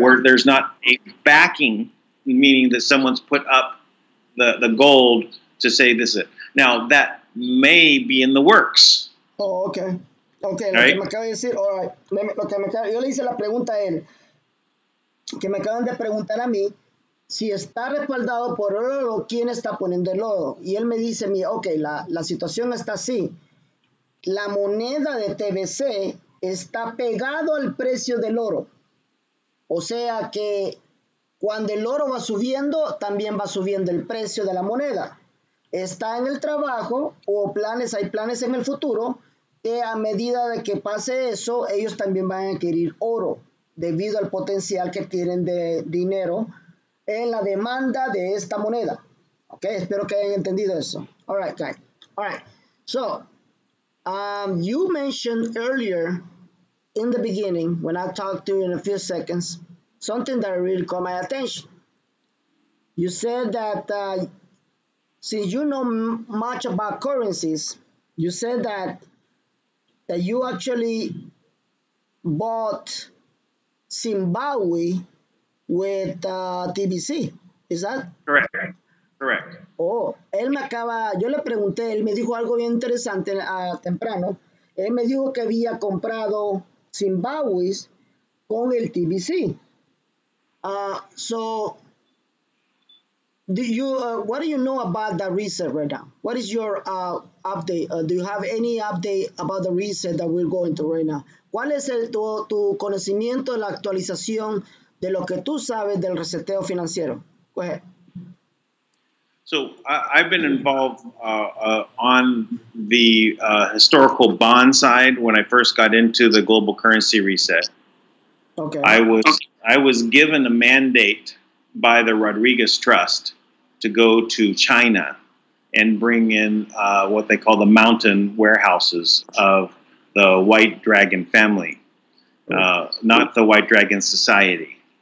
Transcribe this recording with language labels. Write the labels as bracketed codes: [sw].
[en] Where there's not a backing, meaning that someone's put up the gold to say this is it. Now that may be in the works. Oh, okay. Okay, right? [es] Lo que me acaba de decir, [en] all right. [es] Yo le hice la pregunta a él, que me acaban de preguntar a mí, si está respaldado por oro, ¿quién está poniendo el oro? Y él me dice, ok, la situación está así. La moneda de TBC está pegado al precio del oro. O sea que cuando el oro va subiendo, también va subiendo el precio de la moneda. Está en el trabajo hay planes en el futuro que a medida de que pase eso, ellos también van a adquirir oro debido al potencial que tienen de dinero en la demanda de esta moneda. Ok, espero que hayan entendido eso. [en] All right, guys. All right. So, you mentioned earlier in the beginning, when I talked to you in a few seconds, something that really caught my attention. You said that since you know much about currencies, you said that you actually bought Zimbabwe with TBC. Is that? Correct. [es] Oh, yo le pregunté, él me dijo algo bien interesante temprano. Él me dijo que había comprado Zimbabwe con el TBC. [en] So, what do you know about the reset right now? What is your update? Do you have any update about the reset that we're going through right now? [es] ¿Cuál es tu conocimiento de la actualización de lo que tú sabes del reseteo financiero? [en] Go ahead. So I've been involved on the historical bond side when I first got into the global currency reset. Okay. I was given a mandate by the Rodriguez Trust to go to China and bring in what they call the mountain warehouses of the White Dragon family, not the White Dragon Society.